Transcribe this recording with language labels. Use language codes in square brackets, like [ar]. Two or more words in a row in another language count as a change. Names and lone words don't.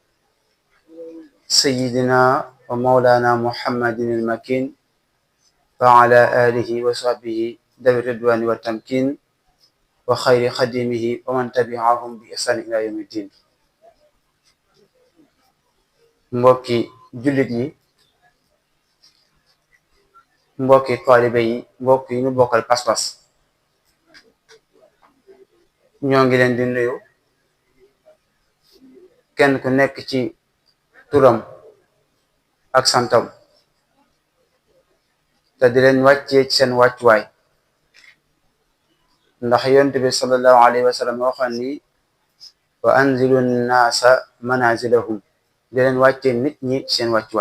[ar] سيدنا ومولانا محمد المكين وعلى آله وصحبه ذوي الرضوان والتمكين وخير خديمه ومن تبعهم بإحسان إلى يوم الدين. [wo] mbokki jullit yi, mbokki taalibe yi, mbokk yi ñu bokkal pas-pas, ñoo ngi leen di nuyu kenn ku nekk ci turam ak santam te di leen wàccee ci seen wàccuwaay, ndax yonent bi [ar] صلى الله عليه وسلم [wo] waxoon ni [ar] وأنزلوا الناس منازلهم, [wo] di leen wàccee nit ñi seen wàccuwaay.